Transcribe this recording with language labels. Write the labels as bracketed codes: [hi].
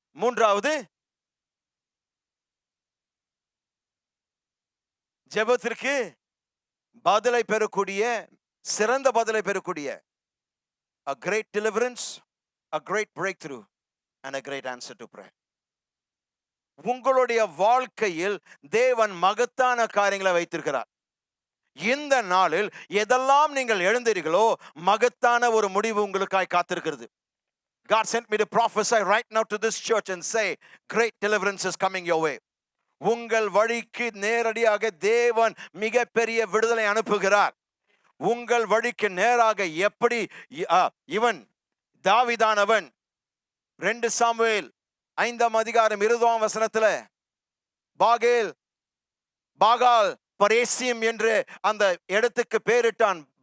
[ta] 3வது, ஜெபத்திற்கு பதிலை பெறக்கூடிய, சிறந்த பதிலை பெறக்கூடிய [en] a great deliverance, a great breakthrough and a great answer to prayer. [ta] உங்களுடைய வாழ்க்கையில் தேவன் மகத்தான காரியங்களை வைத்திருக்கிறார். இந்த நாளில் எதெல்லாம் நீங்கள் எழுந்தீர்களோ, மகத்தான ஒரு முடிவு உங்களுக்காய் காத்திருக்கிறது. [en] God sent me to prophesy right now to this church and say, great deliverance is coming your way. [ta] உங்கள் வழிக்கு நேரடியாக தேவன் மிகப்பெரிய விடுதலை அனுப்புகிறார். உங்கள் வழிக்கு நேராக எப்படி இவன் தாவீதானவன் 2 சாமுவேல் 5ஆம் அதிகாரம் 20ஆம் வசனத்துல பாகால் பரேசிம் என்று அந்த இடத்துக்கு பேரிட்டான்.